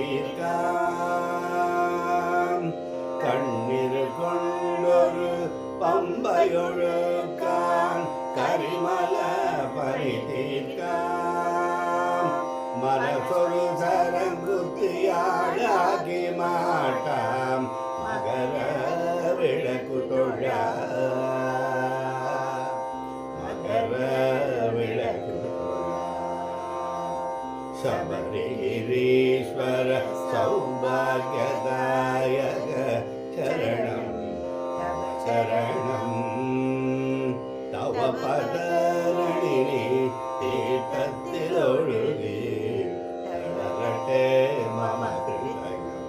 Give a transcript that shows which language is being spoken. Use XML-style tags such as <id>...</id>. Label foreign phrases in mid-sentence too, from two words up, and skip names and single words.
<ml>തീർക്കാം കണ്ണിരുകൊണ്ടൊരു പമ്പയൊഴുക്കാൻ കരിമല പണി തീർക്കാം മനസ്സൊരു തരം കുത്തിയാടാക്കി മാട്ടാം മകര വിളക്കു തൊഴാം മകര വിളക്കു</ml> <sa>शबरिगिरीश्वर सौभाग्यदायक चरणं तव चरणं तव पदनळिनि</sa> <ml>തീർത്ഥത്തിലൊഴുകി വളരട്ടെ</ml> <sa>मम हृदयं</sa>